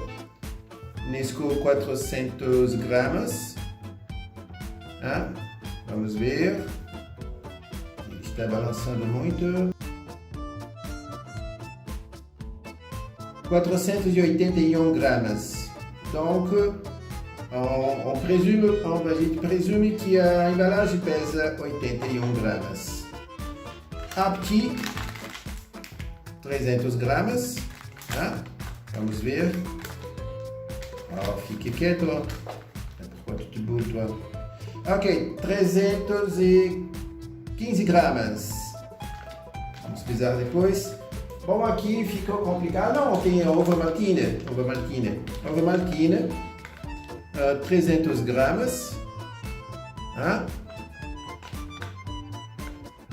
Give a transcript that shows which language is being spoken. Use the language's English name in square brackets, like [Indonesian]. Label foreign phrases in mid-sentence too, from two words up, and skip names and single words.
[Portuguese] Nesco 400 gramas. Vamos ver. Ele está balançando muito. 481 gramas. [French] Donc, on présume que [Portuguese] a embalagem pesa 81 gramas. Apti, 300 gramas. Vamos ver. Fique quieto. [French] Pourquoi tu te bouges, toi? [Portuguese] Ok, 315 gramas. Vamos pesar depois. Bom, aqui ficou complicado. Não, tem a Ovomaltine. 300 gramas.